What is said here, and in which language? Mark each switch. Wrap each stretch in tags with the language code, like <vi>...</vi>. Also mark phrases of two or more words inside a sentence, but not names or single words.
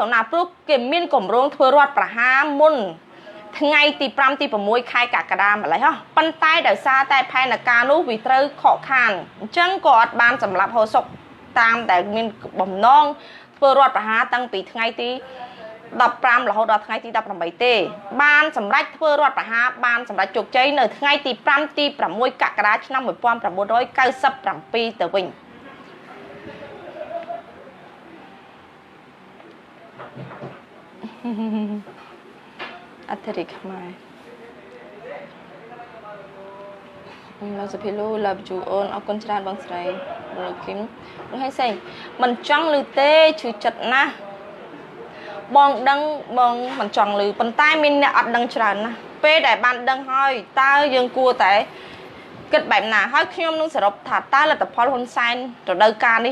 <km>នាព្រោះគេមានគម្រោងធ្វើរដ្ឋប្រហារមុនថ្ងៃទី5ទី6ខែកក្កដាម្ល៉េះប៉ុន្តែដោយសារតែផែនការនោះវាត្រូវខកខានអញ្ចឹងក៏អត់បានសម្លាប់ហូសុកតាមដែលមានបំណងធ្វើរដ្ឋប្រហារតាំងពីថ្ងៃទី15រហូតដល់ថ្ងៃទី18ទេបានសម្រេចធ្វើរដ្ឋប្រហារបានសម្រេចជោគជ័យនៅថ្ងៃទី5ទី6កក្កដាឆ្នាំ1997ទៅវិញ អធិរិកខ្មែរលោកសុភីលូ</km> <en>love you all</en> <km>អរគុណច្រើនបងស្រីលោកគឹមលោកហើយសេងមិនចង់ឮទេឈឺចិត្តណាស់បងដឹងបងមិនចង់ឮប៉ុន្តែមានអ្នកអត់ ដឹងច្រើនណាស់ពេលដែលបានដឹងហើយតើយើងគួរតែគិតបែបណាហើយខ្ញុំនឹងសរុបថាតើលទ្ធផលហ៊ុនសែនរដូវកាលនេះ</km>